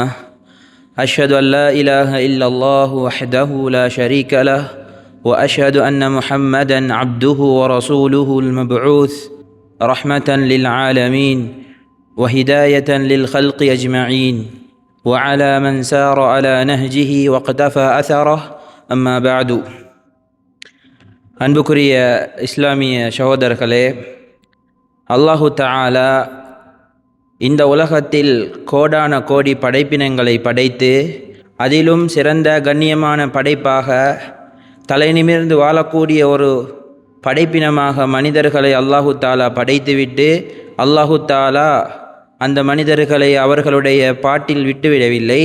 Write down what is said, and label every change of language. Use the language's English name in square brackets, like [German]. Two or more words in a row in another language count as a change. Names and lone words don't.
[Arabic] أشهد أن لا إله إلا الله وحده لا شريك له، وأشهد أن محمدا عبده ورسوله المبعوث رحمة للعالمين وهداية للخلق أجمعين، وعلى من سار على نهجه واقتفى أثره. أما بعد. [Tamil] அன்புக்குரிய இஸ்லாமிய சகோதரர்களே, [Arabic] الله تعالى [Tamil] இந்த உலகத்தில் கோடான கோடி படைப்பினங்களை படைத்து அதிலும் சிறந்த கண்ணியமான படைப்பாக தலை நிமிர்ந்து வாழக்கூடிய ஒரு படைப்பினமாக மனிதர்களை [Arabic] الله تعالى [Tamil] படைத்துவிட்டு [Arabic] الله تعالى [Tamil] அந்த மனிதர்களை அவர்களுடைய பாட்டில் விட்டுவிடவில்லை.